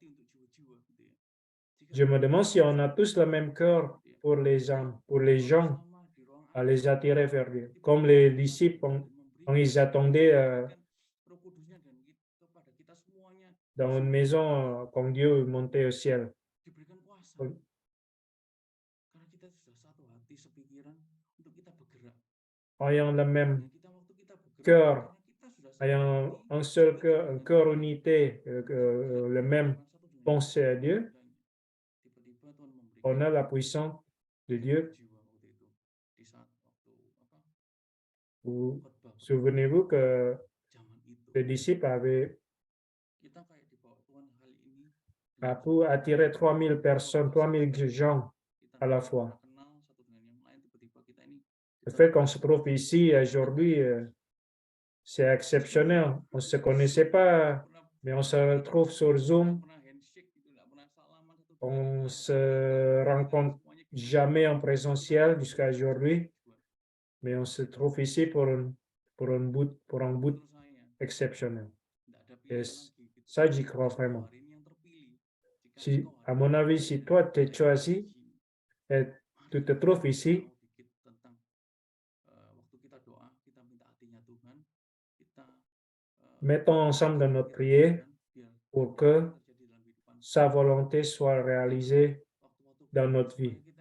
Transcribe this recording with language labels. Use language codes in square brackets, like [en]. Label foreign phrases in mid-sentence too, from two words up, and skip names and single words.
[fr] je me demande si on a tous le même cœur pour les gens, à les attirer vers Dieu. Comme les disciples, quand ils attendaient dans une maison quand Dieu montait au ciel. [id] diberikan kuasa. Oh. Karena kita sudah satu hati sepikiran untuk kita bergerak. [fr] Ayant le même [id] Dan kita waktu kita bergerak, [fr] cœur, [id] karena kita sudah satu [fr] ayant [id] hati, [fr] un seul [id] kita [fr] cœur, un [id] tidak [fr] cœur [id] lagi [fr] unité, le même [id] orang satu dengan [fr] pensée à Dieu, [id] tiba-tiba Tuhan memberikan [fr] on a la puissance de Dieu. [id] jiwa waktu itu di saat waktu apa [fr] Vous [id] khotbah [fr] souvenez-vous que [id] zaman itu [fr] les disciples avaient [id] kita kayak dibawa Tuhan kali ini dengan [fr] pu attirer 3000 personnes, 3000 gens [id] kita [fr] à la [id] nggak [fr] fois. [id] pernah kenal satu dengan yang lain, tiba-tiba kita ini [fr] Le [id] kita [fr] fait qu'on se trouve ici aujourd'hui, c'est exceptionnel. On ne se connaissait pas, mais on se retrouve sur Zoom. [id] pernah handshake gitu, nggak pernah salaman satu [fr] On se rencontre jamais en présentiel jusqu'à aujourd'hui, mais on se trouve ici pour un but exceptionnel. Et ça, j'y crois vraiment. Si, à mon avis, si toi, tu es choisi et tu te trouves ici, mettons ensemble dans notre prière pour que sa volonté soit réalisée dans notre vie.